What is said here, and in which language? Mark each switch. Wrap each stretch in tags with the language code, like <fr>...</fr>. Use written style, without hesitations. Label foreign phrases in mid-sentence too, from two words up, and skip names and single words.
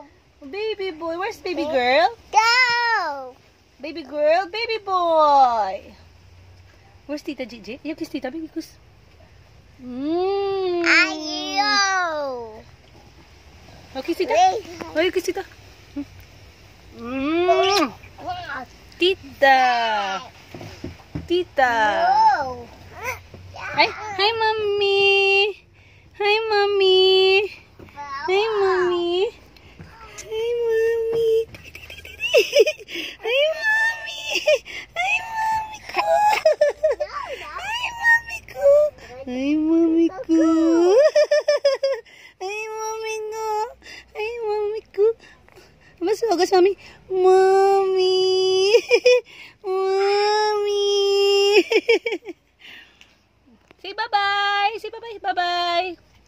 <en>Baby boy, where's baby girl? Go! Baby girl, baby boy! Where's Tita Gigi? You kiss Tita, baby kiss. Ayo! Oh, kiss Tita. Oh, you kiss Tita. Tita! Tita! Hi, mommy! Hi, mommy! Hi, mommy! Hi, mommy! Hi, mommy! Hi, mommy ko! Hi, mommy ko! Hi, mommy ko! Hi, mommy ko! Hi, mommy ko!</en> <tl>Mas agas,</tl> <en>mommy! Mommy! Mommy! Say bye-bye! Say bye-bye! Bye-bye!</en>